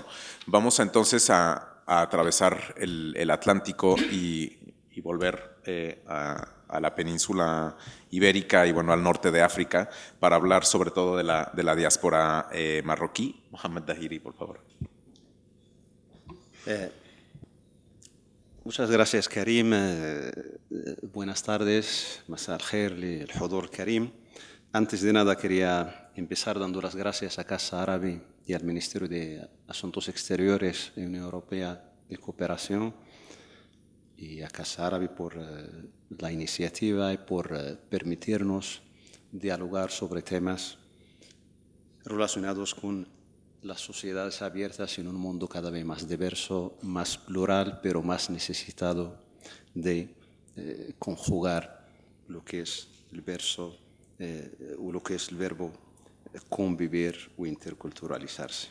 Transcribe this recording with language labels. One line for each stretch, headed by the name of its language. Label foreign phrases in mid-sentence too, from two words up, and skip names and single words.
Spanish: Vamos entonces a atravesar el Atlántico y volver a la península ibérica y bueno, al norte de África para hablar sobre todo de la diáspora marroquí. Mohamed Dahiri, por favor. Muchas gracias, Karim. Buenas tardes.
Arabic: مساء الخير للحضور
Spanish: Karim. Antes de nada quería empezar dando las gracias a Casa Árabe y al Ministerio de Asuntos Exteriores de la Unión Europea de Cooperación y a Casa Árabe por la iniciativa y por permitirnos dialogar sobre temas relacionados con las sociedades abiertas en un mundo cada vez más diverso, más plural, pero más necesitado de conjugar lo que es el verso o lo que es el verbo convivir o interculturalizarse.